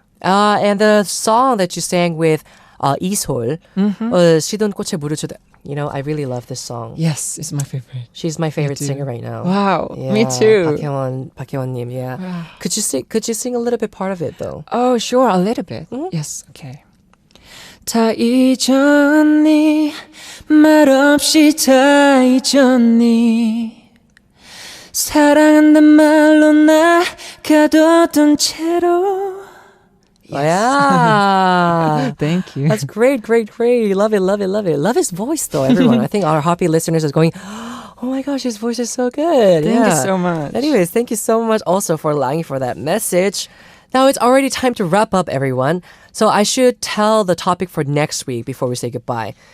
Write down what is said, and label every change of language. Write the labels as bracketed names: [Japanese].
[English] And the song that you sang with Isol, 시든 꽃에 물을 주듯. I really love this song. Yes, it's my favorite. She's my favorite too. singer right now. Wow, Yeah, me too. 박혜원님, yeah. Could you sing a little bit part of it though? Oh, sure, a little bit. Yes, okay. [Korean] 다 잊었니 말없이 다 잊었니 사랑한단 말로 나 가뒀던 채로. [English] Yeah. Thank you. That's great. Love it. Love his voice though, everyone. I think our HOTBEAT listeners is going, oh my gosh, his voice is so good. Thank you so much. Anyways, thank you so much also for Langi for that message. Now it's already time to wrap up, everyone. So I should tell the topic for next week before we say goodbye.